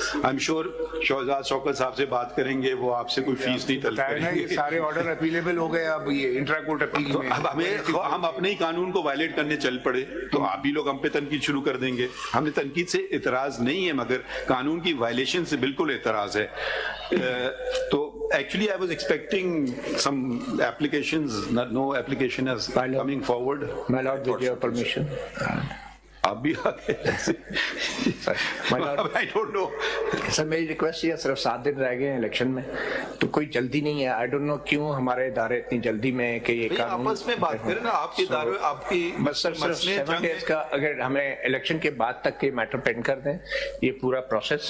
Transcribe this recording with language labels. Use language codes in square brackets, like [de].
[en] I am sure [hi] Shahzad Shaukat साहब से बात करेंगे, वो आपसे कोई फीस नहीं तलब करेंगे। सारे ऑर्डर अपीलेबल हो गए, अब ये इंट्रा कोर्ट अपील तो में अब हम अपने ही कानून को वायलेट करने चल पड़े तो आप ही लोग हम पे तनकीद शुरू कर देंगे। हमें तनकीद से इतराज नहीं है, मगर कानून की वायलेशन से बिल्कुल इतराज है। [en] तो actually I was expecting some applications, no application has coming forward. My lord, with your permission. [hi] आप भी आ गए। [en] I don't know. [hi] सर मेरी रिक्वेस्ट ये, सिर्फ 7 दिन रह गए हैं इलेक्शन में, तो कोई जल्दी नहीं है। [en] I don't know [hi] क्यों हमारे इदारे इतनी जल्दी में है कि ये कानून आपस में बात करें ना, आपके इदारे आपकी बस सर 7 डेज का, अगर हमें इलेक्शन के बाद तक के मैटर पेंड कर दें ये पूरा प्रोसेस।